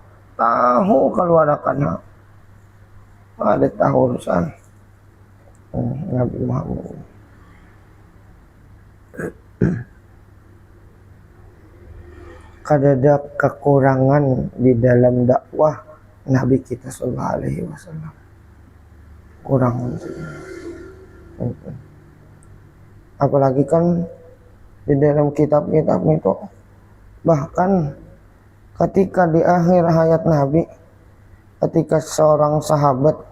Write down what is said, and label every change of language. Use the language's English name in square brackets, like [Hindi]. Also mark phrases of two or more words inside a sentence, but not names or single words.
[Banjar] Tahu keluarkan ada tahu urusan Nabi Muhammad. Kada ada kekurangan di dalam dakwah Nabi kita [Arabic] صلى الله عليه وسلم. [Indonesian] Kurang apalagi kan di dalam kitab-kitab itu, bahkan ketika di akhir hayat Nabi, ketika seorang sahabat